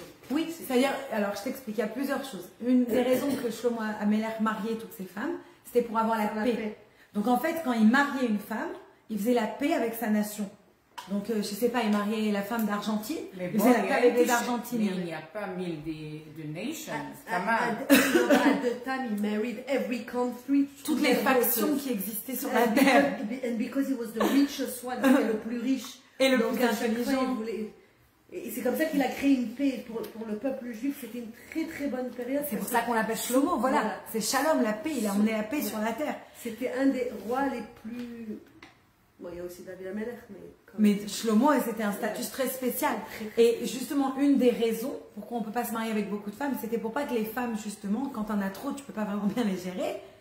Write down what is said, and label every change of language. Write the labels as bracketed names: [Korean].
[French] Oui, c'est-à-dire, alors je t'explique, il y a plusieurs choses. Une des raisons que Shlomo Ameler mariait toutes ces femmes, c'était pour avoir la paix. Donc en fait, quand il mariait une femme, il faisait la paix avec sa nation. Donc je sais pas, il mariait la femme d'Argentine, il faisait la paix avec les Argentiniens. Mais il n'y a pas mille de nations. [English] At the time, he married every country. [French] Toutes les factions qui existaient sur la terre. [English] And because he was the richest one, [French] c'était le plus riche. Et le Donc, plus à chaque fois, intelligent. Et c'est comme ça qu'il a créé une paix pour le peuple juif. C'était une très très bonne période. C'est pour ça qu'on l'appelle Shlomo, voilà. C'est Shalom, la paix, il a emmené la paix sur la terre. C'était un des rois les plus... Bon, il y a aussi David Amelech, mais Shlomo, c'était un statut très spécial. Et justement, une des raisons pourquoi on ne peut pas se marier avec beaucoup de femmes, c'était pour pas que les femmes, justement, quand t'en as trop, tu peux pas vraiment bien les gérer.